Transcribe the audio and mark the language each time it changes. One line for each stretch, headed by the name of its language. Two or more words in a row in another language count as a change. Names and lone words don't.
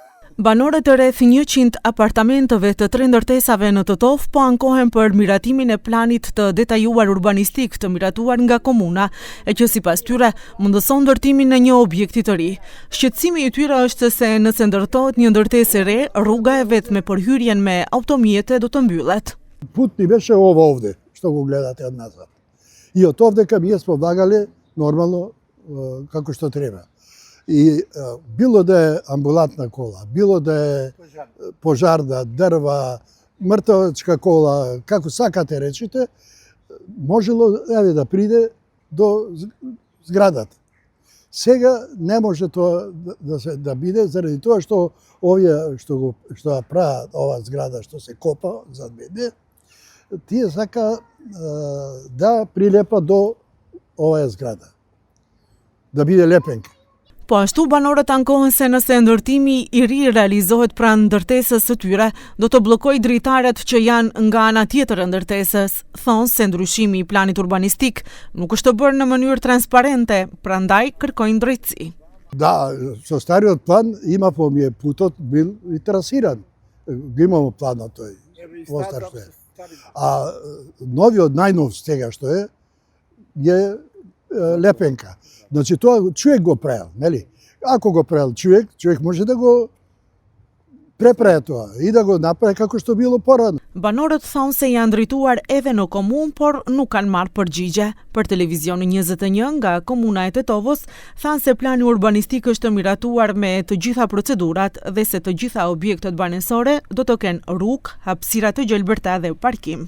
Albanian: Banorët e rreth 100 apartamenteve të 3 ndërtesave në Totov po ankohen për miratimin e planit të detajuar urbanistik të miratuar nga komuna, e që sipas tyre mundëson ndërtimin në një objekti të ri. Shqetësimi i tyre është se nëse ndërtohet një ndërtesë e re, rruga e vetme për hyrjen me automjete do të mbyllet.
Macedonian: Putni беше ова овде, што го гледате од назад. И од овде кај ние смо влагале нормално како што треба. И било да е амбулантна кола, било да е пожарна, дрва, мртвачка кола, како сакате речите, можело да приде до зградата. Сега не може тоа да биде заради тоа што овие што прават ова зграда што се копа зад мене, тие сака да прилепа до оваа зграда. Да биде лепенка.
Albanian: Po ashtu banorët ankohen se nëse ndërtimi i ri realizohet pranë ndërtesës së tyre, do të bllokojë dritaret që janë nga ana tjetër e ndërtesës. Thonë se ndryshimi i planit urbanistik nuk është bërë në mënyrë transparente, prandaj kërkojnë drejtësi.
Macedonian: Да, со стариот план има помие путот бил и трасиран. Го имамо планот тој. А новиот најнов сега што е лепенка. Значи тоа човек го правил, нели? Ако го правил човек може да го преправи тоа и да го направи како што било порано.
Albanian: Banorët thonë se janë drejtuar edhe në komunë, por nuk kanë marrë përgjigje. Për Televizionin 21 nga komuna e Tetovës, thanë se plani urbanistik është miratuar me të gjitha procedurat dhe se të gjitha objektet banesore do të kenë rrugë, hapësira të gjelbërta dhe parkim.